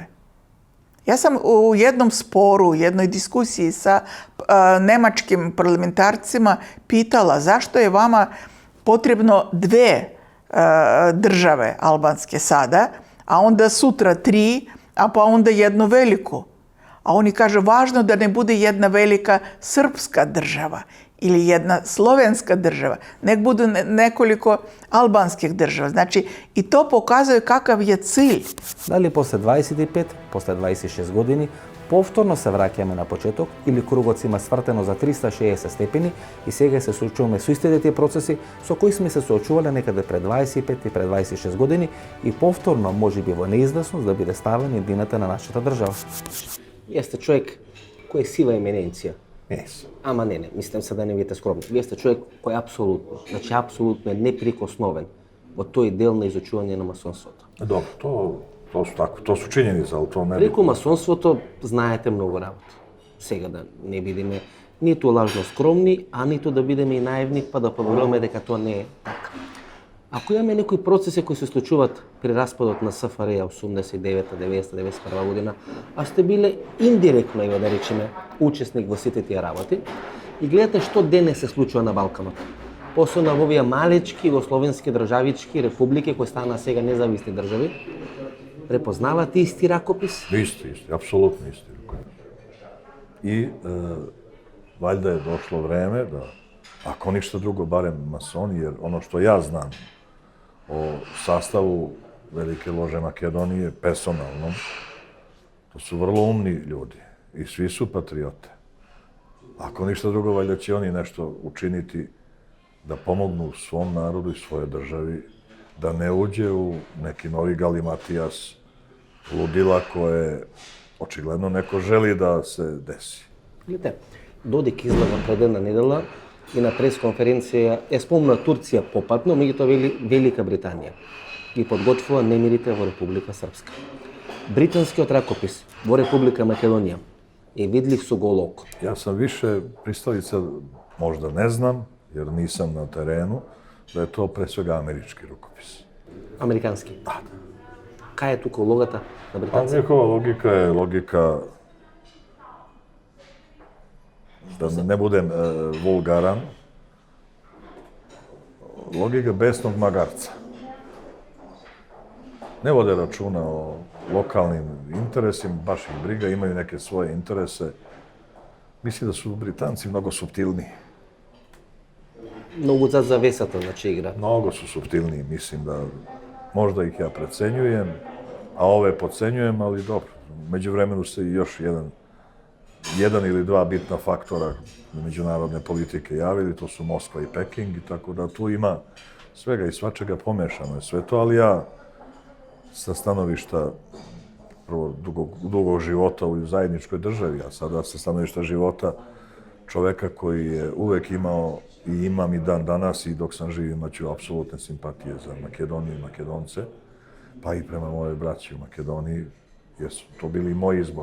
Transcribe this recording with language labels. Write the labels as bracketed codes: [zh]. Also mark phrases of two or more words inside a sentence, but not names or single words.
[sr] Ja sam u jednom sporu, u jednoj diskusiji sa nemačkim parlamentarcima pitala zašto je vama potrebno dve države albanske sada, a onda sutra tri, a pa onda jednu veliku. A oni kažu, važno da ne bude jedna velika srpska država ili jedna slovenska država, nek budu nekoliko albanskih država. Znači, i to pokazuje kakav je cilj. [mk] Дали после 25, после 26 години, повторно се враќаме на почеток или кругот има свртено за 360 степени и сега се соочуваме со истите тие процеси со кои сме се соочувале некаде пред 25 и пред 26 години и повторно можеби во неизвестност да биде ставена едината на нашата држава. Вие сте човек кој е сива еминенција. Yes. Ама не, мислам се да не бидете скромни. Вие сте човек кој е апсолутно неприкосновен во тој дел на изучување на масонството. Добро, [sr] to su činjenice, ali to ne... [mk] Преку масонството знаете многу работа. Сега да не бидеме ниту лажно скромни, а ниту да бидеме и наивни, па да поборуваме дека тоа не е така. Ако имаме некои процеси кои се случуваат при распадот на СФРЈ 89-та, 90-та, 91 година, а сте биле индиректно, да речеме, учесник во сите тие работи, и гледате што денес се случува на Балканот. Посебно во овие малечки југословенски државички републики кои стана сега независни држави, препознавате исти ракопис? [sr] Isti, apsolutno isti rukopis. I valjda je došlo vreme da, ako ništa drugo, barem masoni, jer ono što ja znam o sastavu Velike lože Makedonije, personalnom, to su vrlo umni ljudi i svi su patriote. Ako ništa drugo, valjda će oni nešto učiniti da pomognu svom narodu i svojoj državi, da ne uđe u neki novi galimatijas ludila koje očigledno neko želi da se desi. [mk] Видите, Додик излага пред една недела и на пресконференција е спомна Турција попатно, меѓутоа вели Велика Британија ги подготвува немирите во Република Српска. Британскиот ракопис во Република Македонија е видлив со гол око. [sr] Ja sam više pristalica, možda ne znam, jer nisam na terenu, da je to pre svega američki rukopis. [mk] Американски. Да. Кај е тука улогата на [sr] A [mk] британците? [sr] njihova logika je logika, da ne budem vulgaran, logika besnog magarca. Ne vode računa o lokalnim interesima, baš ih briga, imaju neke svoje interese. Mislim da su Britanci mnogo suptilniji. [mk] Многу зад завесата, значи игра. [sr] Mnogo su suptilniji, mislim da možda ih ja precenjujem, a ove podcenjujem, ali dobro. Među vremenu se i još jedan ili dva bitna faktora međunarodne politike javili, to su Moskva i Peking, i tako da tu ima svega i svačega, pomešano je sve to, ali ja sa stanovišta prvo dugog života u zajedničkoj državi, a sada sa stanovišta života čoveka koji je uvek imao i imam i dan danas, i dok sam živ imaću apsolutne simpatije za Makedoniju i Makedonce, pa i prema moje braći u Makedoniji, jer su to bili i moj izbor.